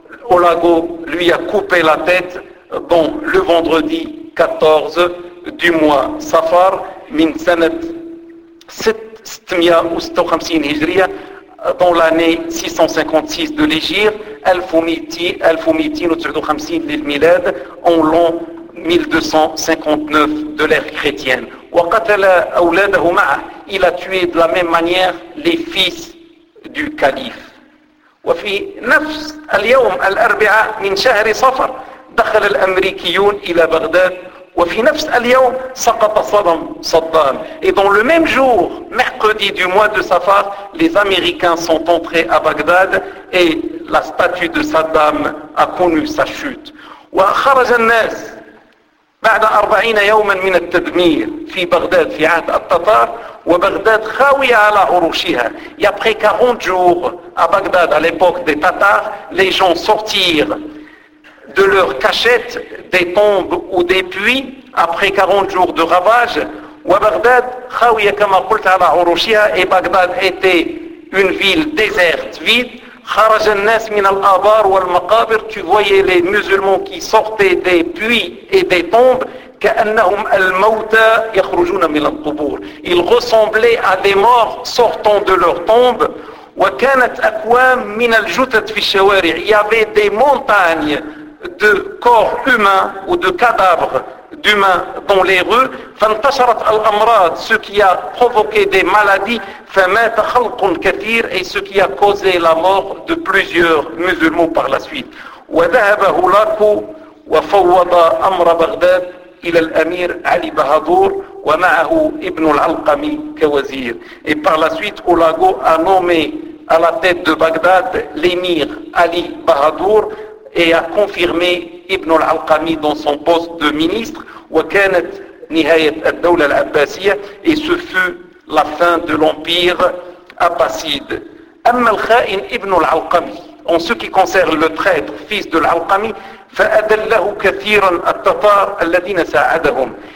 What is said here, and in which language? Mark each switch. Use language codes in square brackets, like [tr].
[fr] Olago lui a coupé la tête dans le vendredi 14 du mois [ar] صفر من سنة 656 هجرية, [fr] dans l'année 656 de l'Hégire, 1259 [ar] للميلاد, [fr] en l'an 1259 de l'ère chrétienne. [ar] وقتل أولاده معه. [fr] Il a tué de la même manière les fils du calife. [ar] وفي نفس اليوم الأربعاء من شهر صفر دخل الأمريكيون إلى بغداد. وفي نفس اليوم سقط صدام صدام. [fr] Et dans le même jour, mercredi du mois de Safar, les Américains sont entrés à Bagdad et la statue de Saddam a connu sa chute. [ar] وخرج الناس بعد 40 يوما من التدمير في بغداد في عهد التتار, وبغداد خاوية على عروشها. [fr] Il y a près 40 jours à Bagdad, à l'époque des Tatars, les gens sortirent de leurs cachettes, des tombes ou des puits, après 40 jours de ravage. [ar] وبغداد خاوية كما قلت على عروشها. [fr] Et Bagdad était une ville déserte, vide. [ar] خرج الناس من الآبار والمقابر. [fr] Tu voyais les musulmans qui sortaient des puits et des tombes. [ar] كأنهم الموتى يخرجون من القبور. [fr] Ils ressemblaient à des morts sortant de leur tombe. [ar] وكانت أكوام من الجثث في الشوارع. [fr] Il y avait des montagnes de corps humains ou de cadavres d'humains dans les rues. [ar] فانتشرت الأمراض, [fr] ce qui a provoqué des maladies. [ar] فمات خلق كثير, [fr] et ce qui a causé la mort de plusieurs musulmans par la suite. [ar] وذهب هولاكو وفوض أمر بغداد إلى الأمير علي بهادور ومعه ابن العلقمي كوزير. [fr] Et par la suite, Hulagu a nommé à la tête de Bagdad l'émir Ali Bahadur et a confirmé ابن العلقمي dans son poste de ministre. [ar] وكانت نهاية الدولة العباسية. [fr] Et ce fut la fin de l'empire abbasside. [ar] أما الخائن ابن العلقمي, [fr] en ce qui concerne le traître, fils de [ar] العلقمي, فأدله كثيرا التتار الذين ساعدهم.